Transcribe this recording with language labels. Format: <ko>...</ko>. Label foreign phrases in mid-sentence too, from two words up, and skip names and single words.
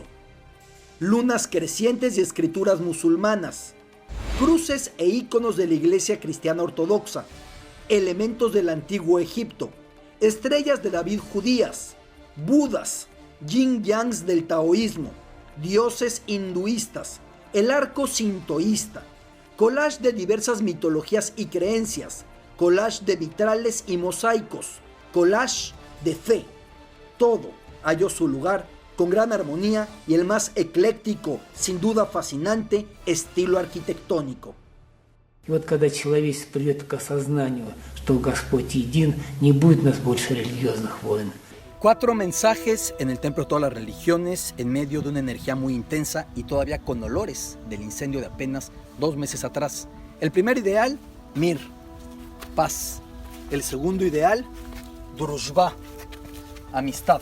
<es>Lunas crecientes y escrituras musulmanas, cruces e íconos de la iglesia cristiana ortodoxa, elementos del antiguo Egipto, estrellas de David judías, budas, yin-yangs del taoísmo, dioses hinduistas, el arco sintoísta, collage de diversas mitologías y creencias, collage de vitrales y mosaicos, collage de fe. Todo halló su lugar con gran armonía y el más ecléctico, sin duda fascinante, estilo arquitectónico.</es> <ru>И вот когда человечество придет к осознанию, что Господь един, не будет у нас больше религиозных войн.</ru> <es>4 mensajes en el templo de todas las religiones, en medio de una energía muy intensa y todavía con olores del incendio de apenas 2 meses atrás. El primer ideal, mir, paz. El segundo ideal, drushba, amistad.</es>